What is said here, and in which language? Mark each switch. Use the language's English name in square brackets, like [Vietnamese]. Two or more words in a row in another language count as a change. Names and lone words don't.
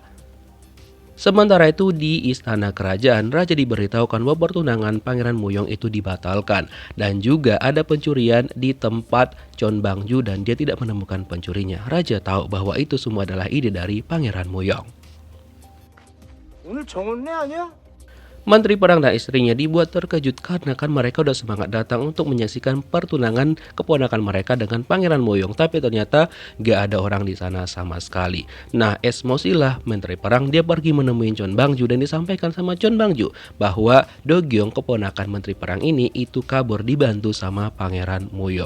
[Indonesian] Sementara itu di istana kerajaan, raja diberitahukan bahwa pertunangan Pangeran Muyong itu dibatalkan dan juga ada pencurian di tempat Chon Bang-ju dan dia tidak menemukan pencurinya. Raja tahu bahwa itu semua adalah ide dari Pangeran Muyong. [Korean] 오늘 정원내 아니야? [Indonesian] Menteri Perang dan istrinya dibuat terkejut karena kan mereka udah semangat datang untuk menyaksikan pertunangan keponakan mereka dengan Pangeran Muyong, tapi ternyata gak ada orang di sana sama sekali. Nah, esmosilah Menteri Perang, dia pergi menemui Chon Bang-ju dan disampaikan sama Chon Bang-ju bahwa Do Gyong keponakan Menteri Perang ini itu kabur dibantu sama Pangeran Muyong.